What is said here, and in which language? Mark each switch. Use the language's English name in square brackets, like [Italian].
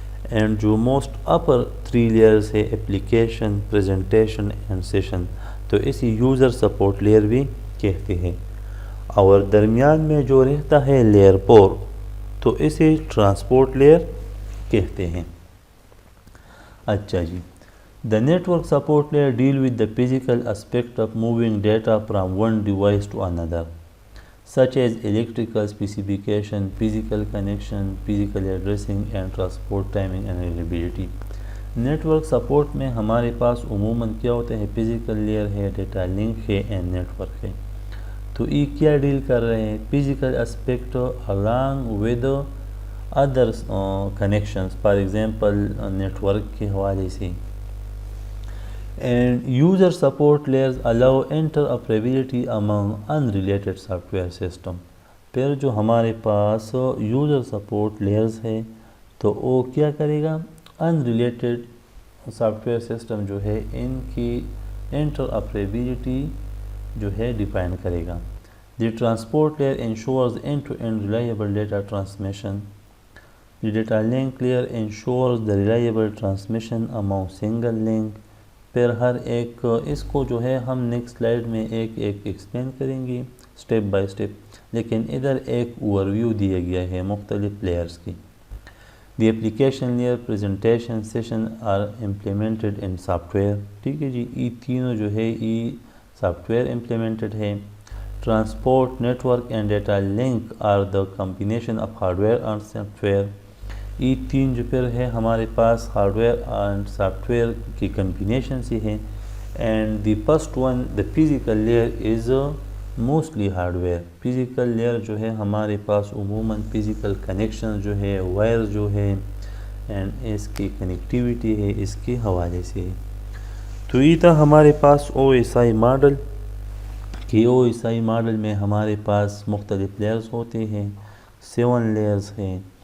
[Urdu] And جو most اپر 3 layers ہے application, presentation and session, تو اسے یوزر سپورٹ لیئر بھی کہتے ہیں. اور درمیان میں جو رہتا ہے لیئر 4, تو اسے ٹرانسپورٹ لیئر کہتے ہیں. اچھا جی, [English] the network support layer deal with the physical aspect of moving data from one device to another, such as electrical specification, physical connection, physical addressing and transport timing and reliability. [Urdu] Network support میں ہمارے پاس عموماً کیا ہوتا ہے, physical layer ہے, data link ہے and network ہے. تو یہ کیا ڈیل کر رہے ہیں, physical aspect [English] along with [Urdu] other connections, for example network کے حوالے سے. [English] End user support layers allow interoperability among unrelated software system. [Urdu] پھر جو ہمارے پاس یوزر سپورٹ لیئرز ہے تو وہ کیا کرے گا, انریلیٹڈ سافٹ ویئر سسٹم جو ہے ان کی انٹراپریبلٹی جو ہے ڈیفائن کرے گا. [English] The transport layer ensures end to end reliable data transmission. The data link layer ensures the reliable transmission among single link. [Urdu] پھر ہر ایک اس کو جو ہے ہم نیکسٹ سلائیڈ میں ایک ایکسپلین کریں گے اسٹیپ بائی اسٹیپ, لیکن ادھر ایک اوور ویو دیا گیا ہے مختلف لیئرز کی. [English] The application layer, presentation, session are implemented in software. [Urdu] ٹھیک ہے جی, یہ تینوں جو ہے یہ سافٹ ویئر امپلیمنٹڈ ہے. [English] Transport, network and data link are the combination of hardware and software. [Urdu] یہ 3 جو پھر ہے ہمارے پاس hard where and soft where کی کمبینیشن سے ہے. [English] And the first one, the physical layer is mostly hardware. [Urdu] Physical layer جو ہے ہمارے پاس عموماً فزیکل کنیکشن جو ہے, وائر جو ہے اینڈ اس کی کنیکٹیویٹی ہے اس کے حوالے سے. تو یہ تھا ہمارے پاس او ایس آئی ماڈل کہ او ایس آئی ماڈل میں ہمارے پاس مختلف لیئرز ہوتے ہیں, 7 لیئرز ہیں.